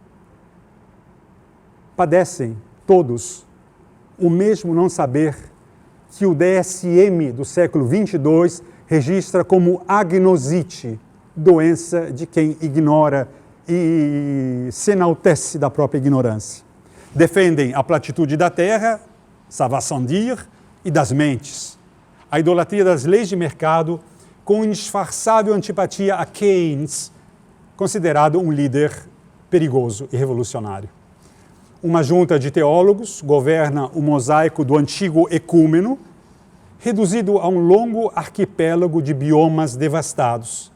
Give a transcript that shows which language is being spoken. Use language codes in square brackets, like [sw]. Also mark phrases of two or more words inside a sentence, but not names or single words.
[pt] Padecem todos o mesmo não saber que o DSM do século 22 registra como agnosite, doença de quem ignora e se enaltece da própria ignorância. Defendem a platitude da terra, [fr] ça va sans dire, [pt] e das mentes. A idolatria das leis de mercado com indisfarçável antipatia a Keynes, considerado um líder perigoso e revolucionário. Uma junta de teólogos governa o mosaico do antigo ecúmeno, reduzido a um longo arquipélago de biomas devastados.